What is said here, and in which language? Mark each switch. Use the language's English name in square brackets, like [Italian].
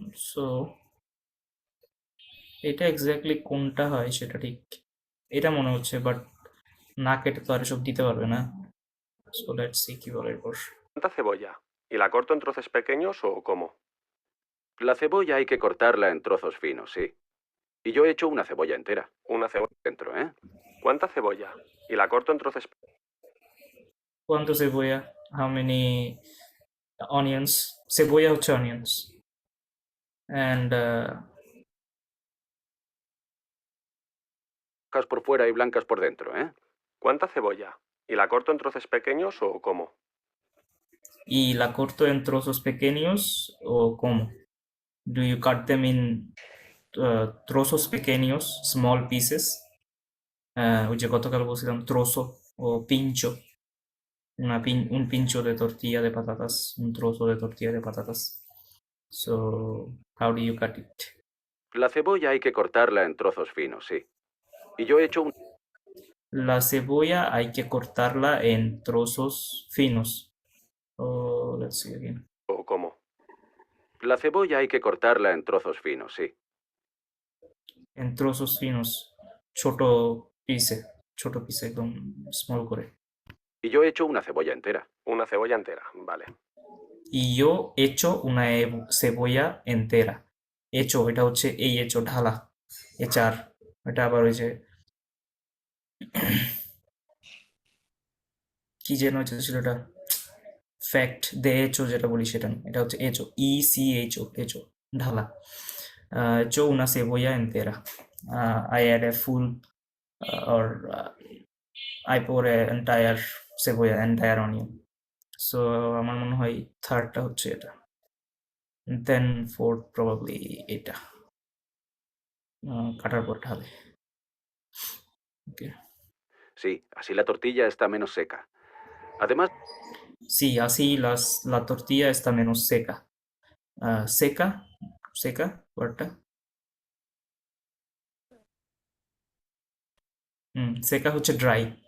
[Bangla] So এটা exactly কোনটা হয় সেটা ঠিক এটা মনে হচ্ছে, বাট না কেটে তো আর এসব দিতে পারবে না। সো লেটস সি কি বলে এরপর। [Spanish] ¿Cuánta cebolla? ¿Y la corto en trozos pequeños o cómo? La cebolla hay que cortarla en trozos finos, sí. Y yo he hecho una cebolla entera. Una cebolla. Dentro, ¿eh? ¿Cuánta cebolla? ¿Y la corto en trozos? কোয়ান্টো সেবোয়া, [English] How many onions? [Bangla] সেবোয়া হচ্ছে onions and [Spanish] Rojas por fuera y blancas por dentro, ¿eh? ¿Cuánta cebolla? ¿Y la corto en trozos pequeños o cómo? y la corto en trozos pequeños o cómo? [English] Do you cut them in [Spanish] trozos pequeños, [English] small pieces? [Bangla] ওই যে গতকাল বলছিলাম [Spanish] trozo o pincho, un pincho de tortilla de patatas, un trozo de tortilla de patatas. [English] So how do you cut it? [Spanish] La cebolla hay que cortarla en trozos finos, sí. Y yo he hecho un... La cebolla hay que cortarla en trozos finos. [English] Oh, let's see again. [Spanish] ¿O cómo? La cebolla hay que cortarla en trozos finos, sí. En trozos finos, [Bangla] ছোট পিসে একদম small করে। [Spanish] Y yo he hecho una cebolla entera. Una cebolla entera, vale. Y yo hecho una cebolla entera. [Bangla] Hecho এটা হচ্ছে এই hecho ঢালা, এচার। এটা আবার ওই যে কি যেন হচ্ছে ছিল এটা ফ্যাক্ট দে hecho যেটা বলি সেটা না, এটা হচ্ছে hecho ECHO hecho ঢালা। [Spanish] hecho una cebolla entera. [English] I add a full or I pour a entire cebolla, entire onion. [Bangla] So আমার মনে হয় থার্ডটা হচ্ছে এটা, দেন ফোর্থ প্রবাবলি এটা কাটার পর ঢালে। ওকে, [Spanish] Sí, así la tortilla está menos seca. Además, sí, así la tortilla está menos seca. [Bangla] Seca ওয়ার্ডটা সেকা হচ্ছে ড্রাই।